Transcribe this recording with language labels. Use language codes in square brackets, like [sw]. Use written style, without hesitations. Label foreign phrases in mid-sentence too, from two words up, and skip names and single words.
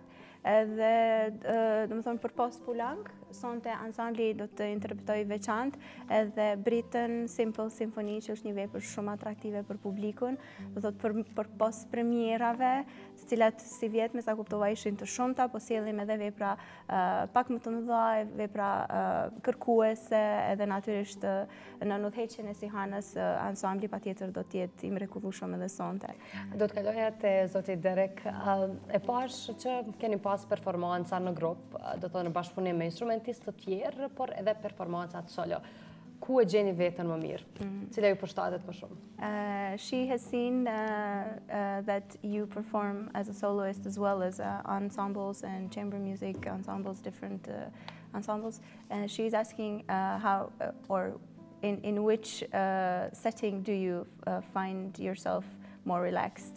[sq] Edhe, domethënë për post Pulank, sonte ansambli do të interpretoj veçantë edhe Britain Simple Symphony, që është një vepër shumë atraktive për publikun, do thotë për post premierave, cilat si vjet me sa kuptova ishin të shumta, po sjellim edhe vepra pak më të mëdha, vepra kërkuese, edhe natyrisht në udhëheqjen e Sihanës ansambli patjetër do të jetë i mrekullueshëm edhe sonte. Do të kaloja te zoti Derek, e pash që keni pas performanca në grup, do të në bashkëpunim me instrumentistë të tjerë, por edhe performancat solo. Ku e gjeni vetën më mirë? Cila ju përshtatet më shumë? [en] She has seen that you perform as a soloist as well as ensembles and chamber music ensembles, different ensembles. She's asking how or in which setting do you find yourself more relaxed?